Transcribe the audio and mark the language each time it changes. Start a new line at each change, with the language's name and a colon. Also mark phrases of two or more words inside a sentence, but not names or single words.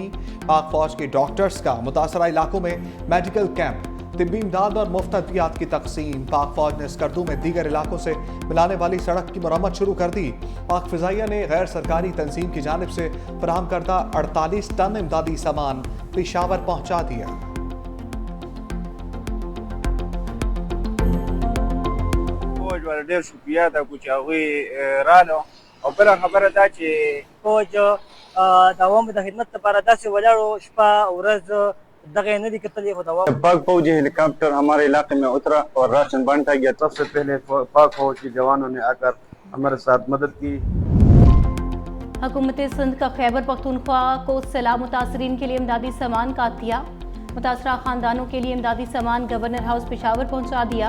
Urdu: پاک فوج کے ڈاکٹرز کا متاثرہ علاقوں میں میڈیکل کیمپ، طبی امداد اور مفت ادویات کی تقسیم. پاک فوج نے سکردو میں دیگر علاقوں سے ملانے والی سڑک کی مرمت شروع کر دی. پاک فضائیہ نے غیر سرکاری تنظیم کی جانب سے فراہم کردہ 48 ٹن امدادی سامان پشاور پہنچا دیا.
Pashto: ډېر شکریه دا کوم چې هغوی رانو او بله خبره دا چې فوج دوام د خدمت لپاره داسې ولاړو شپه ورځ دغه یې نه دي کتلي خو دوام
Urdu: پاک فوجی ہیلی کاپٹر ہمارے علاقے میں اترا اور راشن بانٹا گیا. سب سے پہلے پاک فوج کے جوانوں نے آکر ہمارے ساتھ مدد کی. حکومت سندھ کا خیبر پختونخوا کو سیلاب متاثرین کے لیے امدادی سامان کا عطیہ. متاثرہ خاندانوں کے لیے امدادی سامان گورنر ہاؤس پشاور پہنچا دیا.